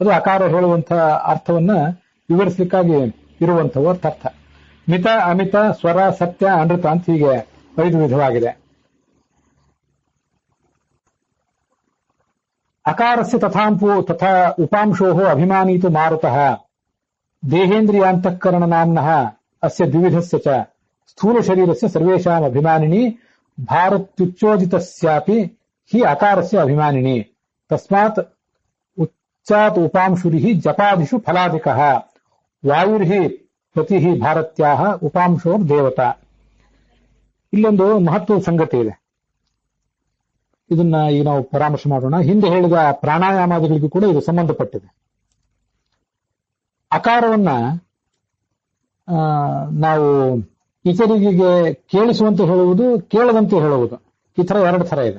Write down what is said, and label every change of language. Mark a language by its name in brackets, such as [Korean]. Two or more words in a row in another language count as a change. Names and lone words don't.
[Kannada] ಅದು ಅಕಾರ ಹೇಳುವಂತಹ ಅರ್ಥವನ್ನ ವಿವರಿಸಲಿಕ್ಕಾಗಿ ಇರುವಂತಹ ಅರ್ಥ. ಮಿತ, ಅಮಿತ, ಸ್ವರ, ಸತ್ಯ, ಅನೃತ ಅಂತ ಹೀಗೆ 5 ವಿಧವಾಗಿದೆ. [Sanskrit] ಅಕಾರಸ್ಯ ತಥಾ ಉಪಾಂಶೋಃ ಅಭಿಮಾನೀತು ಮಾರುತಃ ದೇಹೇಂದ್ರಿಯಾಂತಃಕರಣ ನಾಮ್ನಃ ಅಸ್ಯ ದ್ವಿವಿಧಸ್ಯ ಚ ಸ್ಥೂಲ ಶರೀರಸ್ಯ ಸರ್ವೇಷಾಂ ಅಭಿಮಾನಿನಿ ಭಾರತ್ಯುಚ್ಚೋದಿತಸ್ಯಾಪಿ ಹಿ ಅಕಾರಸ್ಯ ಅಭಿಮಾನಿನಿ ತಸ್ಮಾತ್ ಉಚ್ಚಾತ್ ಉಪಾಂಶುರಿಃ ಜಪಾದಿಷು ಫಲಾಧಿಕಃ ವಾಯುರ್ಹಿ ಪ್ರತಿಃ ಭಾರತ್ಯಾಃ ಉಪಾಂಶೋರ್ ದೇವತಾ. [Kannada] ಇಲ್ಲೊಂದು ಮಹತ್ವದ ಸಂಗತಿ ಇದೆ, ಇದನ್ನ ಈಗ ನಾವು ಪರಾಮರ್ಶೆ ಮಾಡೋಣ. ಹಿಂದೆ ಹೇಳಿದ ಪ್ರಾಣಾಯಾಮಾದಿಗಳಿಗೂ ಕೂಡ ಇದು ಸಂಬಂಧಪಟ್ಟಿದೆ. ಅಕಾರವನ್ನ ನಾವು ಇತರಿಗೆ ಕೇಳಿಸುವಂತೆ ಹೇಳುವುದು, ಕೇಳದಂತೆ ಹೇಳುವುದು, ಈ ತರ 2 ಥರ ಇದೆ.